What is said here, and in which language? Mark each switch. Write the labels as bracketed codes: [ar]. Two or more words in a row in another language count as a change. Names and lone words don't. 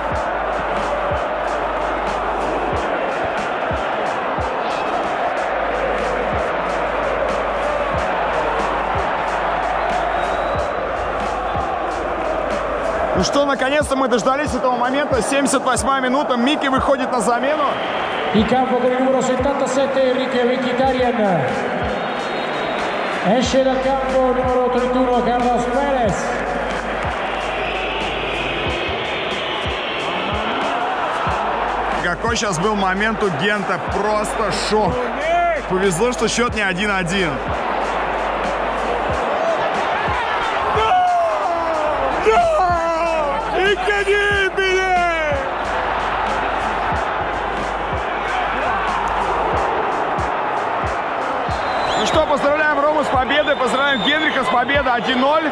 [ru] Ну что, наконец-то мы дождались этого момента. 78-я минута. Микки выходит на замену. [it] In campo con il numero 77 Enrique Mkhitaryan. Esce dal campo il numero 31 Carlos Perez. [ru] Какой сейчас был момент у Гента. Просто шок. Повезло, что счет не 1-1. Ну что, поздравляем Рому с победой, поздравляем Генриха с победой 1-0.